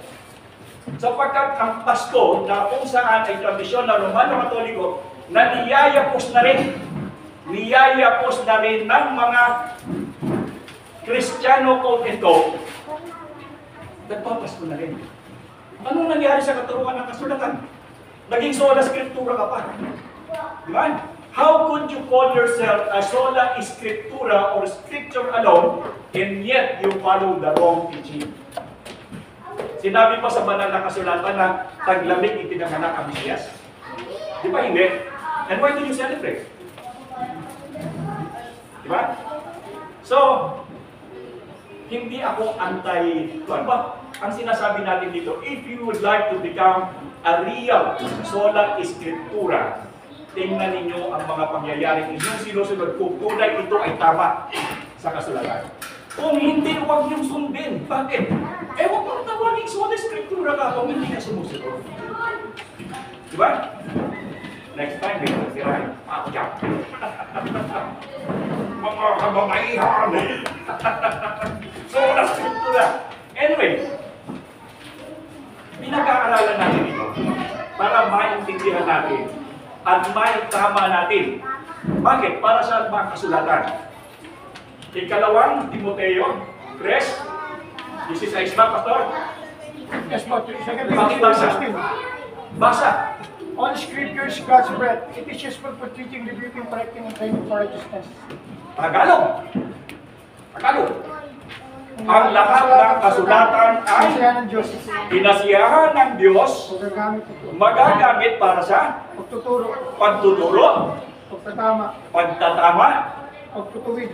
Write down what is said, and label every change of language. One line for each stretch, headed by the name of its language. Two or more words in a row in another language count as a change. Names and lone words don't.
Filipino: Sapagkat ang Pasko, na kung saan ay tradisyon ng Romano Katoliko, na niyayapos na rin ng mga Kristiyano ko ito, nagpapasko na rin. Anong nangyari sa katuruan ng kasulatan? Naging
Latin: sola scriptura
Filipino: ka pa. Di ba?
English: How could you call yourself a
Latin: sola scriptura
English: or scripture alone and yet you follow the wrong teaching?
Filipino: Sinabi pa sa banal na kasulatan na taglamig ipinanganak ang Mesiyas. Di ba hindi?
English: And why do you celebrate?
Filipino: Di ba? So, hindi ako ano ba? Ang sinasabi natin dito,
English: if you would like to become a real
Latin: sola scriptura,
Filipino: tingnan ninyo ang mga pangyayaring inyong sinusunod kung tunay ito ay tama sa kasulatan. Kung hindi, huwag niyong sundin. Bakit? Huwag mong tawagin
Latin: sola scriptura
Filipino: ka kung hindi ka sumusunod. Diba? Next time, may nasirahin. Mga kababaihan.
Latin: Sola scriptura.
Filipino: Anyway, pinag-aaralan natin ito para maintindihan natin at maitama natin. Bakit? Para sa mga kasulatan. Ikalawang Timoteo 3, 16 ba, Pastor? Yes, Pastor. Pakibasa. Basa.
English: All scripture is God's breath. It is useful for teaching, rebuking, correcting, and training for righteousness.
Filipino: Tagalog. Ang lahat ng kasulatan ay Sinasaya ng Diyos. pinasiyahan ng Diyos, Magagamit ito. magagamit para sa Pagtuturo. pagtuturo, Pagtatama. pagtatama, Pagtutuwid.